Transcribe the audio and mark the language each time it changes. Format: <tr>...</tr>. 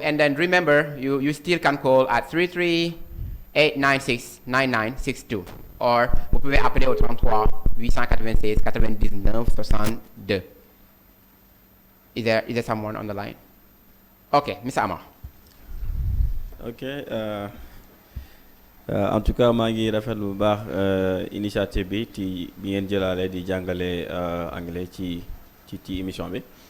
<en>And then remember, you still can call at 338969962.</en> <fr>Or vous pouvez appeler au 33 896 99 62.</fr> <en>Is there someone on the line? Okay, Mr. Amar.</en> <wo>Okay.</wo> <fr>En tout cas,</fr> <wo>maa ngi rafetlu bu baax initiative bi bi ngeen jëlaale di jàngale anglais ci émission bi.</wo>